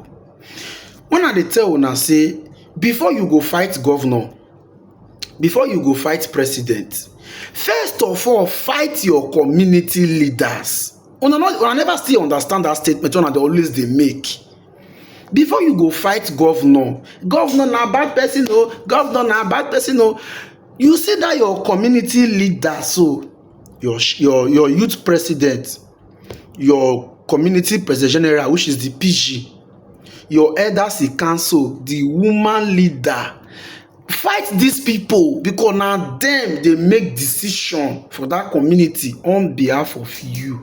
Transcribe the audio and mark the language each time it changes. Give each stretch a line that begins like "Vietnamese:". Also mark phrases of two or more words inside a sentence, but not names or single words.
Nigerian Pidgin: When I dey tell una say, before you go fight governor, before you go fight president, first of all, fight your community leaders. Una never still understand that statement una dey always dey make. Before you go fight governor na bad person o, governor na bad person o. You see that your community leader, so your youth president, your community president general, which is the PG, your elders in council, the woman leader, fight these people because na them dey make decision for that community on behalf of you.